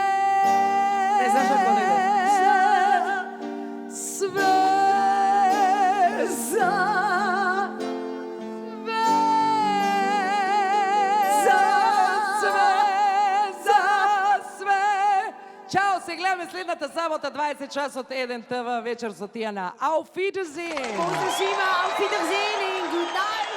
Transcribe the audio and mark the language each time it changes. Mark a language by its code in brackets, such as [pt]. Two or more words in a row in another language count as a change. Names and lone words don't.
[sr] Ne znaš kako ne ide? Sve za Ćao, [mk] се гледаме следната сабота 20 час од 1 ТВ вечер со Тијана. [de] Auf Wiedersehen! Auf Wiedersehen, [en] good night.